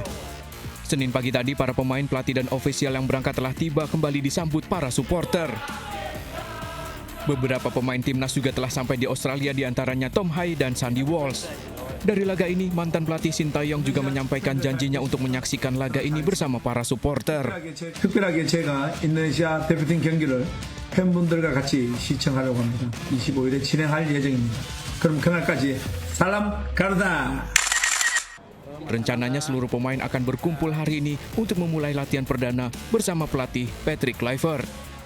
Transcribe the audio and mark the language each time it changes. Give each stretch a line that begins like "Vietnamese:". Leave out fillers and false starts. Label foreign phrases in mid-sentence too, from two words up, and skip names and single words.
Indonesian: Senin pagi tadi, para pemain, pelatih, dan ofisial yang berangkat telah tiba kembali disambut para supporter. Beberapa pemain timnas juga telah sampai di Australia, diantaranya Tom Hai dan Sandy Walsh. Dari laga ini, mantan pelatih Sintayong juga menyampaikan janjinya untuk menyaksikan laga ini bersama para supporter.
Korean: 특별하게 제가 인도네시아 대표팀 경기를 팬분들과 같이 시청하려고 합니다. 25일에 진행할 예정입니다. 그럼 그날까지 사람 가르다.
Indonesian: Rencananya seluruh pemain akan berkumpul hari ini untuk memulai latihan perdana bersama pelatih Patrick Kluivert.